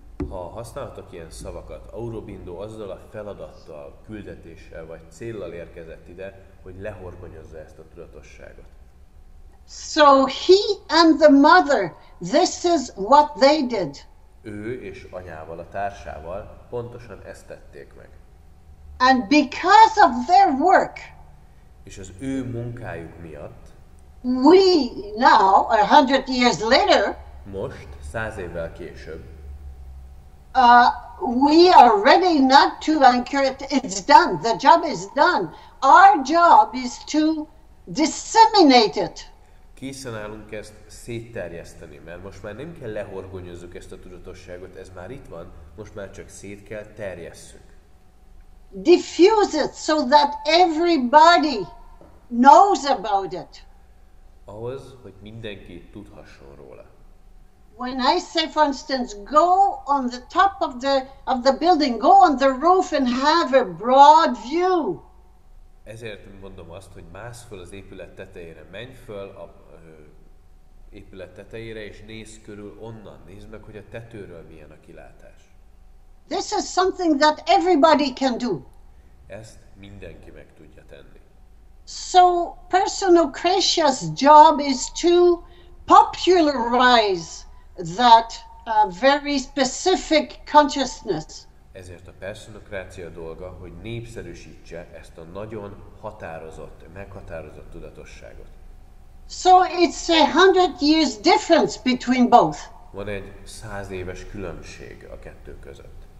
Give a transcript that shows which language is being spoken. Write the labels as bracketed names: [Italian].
[Hungarian] Ha használtak ilyen szavakat, Aurobindo azzal a feladattal, küldetéssel vagy céllal érkezett ide, hogy lehorgonyozza ezt a tudatosságot. [English] So he and the mother, this is what they did. [Hungarian] Ő és anyával, a társával pontosan ezt tették meg. [English] And because of their work, [Hungarian] és az ő munkájuk miatt [English] we now, 100 years later, [Hungarian] most, 100 évvel később, [English] we are ready not to anchor it. It's done. The job is done. Our job is to disseminate it. [Hungarian] Készen állunk ezt szétterjeszteni, mert most már nem kell lehorgonyozzuk ezt a tudatosságot, ez már itt van, most már csak szét kell terjesszük. [English] Diffuse it so that everybody knows about it. [Hungarian] Ahhoz, hogy mindenki tudhasson róla. [English] When I say, for instance, go on the top of the building, go on the roof and have a broad view. [Hungarian] Ezért mondom azt, hogy mász föl az épület tetejére, menj föl a épület tetejére, és nézz körül onnan, nézd meg, hogy a tetőről milyen a kilátás. [English] This is something that everybody can do. [Hungarian] Ezt mindenki meg tudja tenni. [English] So, Perszonokrácia's job is to popularize that very specific consciousness. [Hungarian] Ezért a perszonokrácia dolga, hogy népszerűsítse ezt a nagyon határozott, meghatározott tudatosságot. [English] So it's 100 years difference between both. [Hungarian] Van egy 100 éves különbség a kettő között.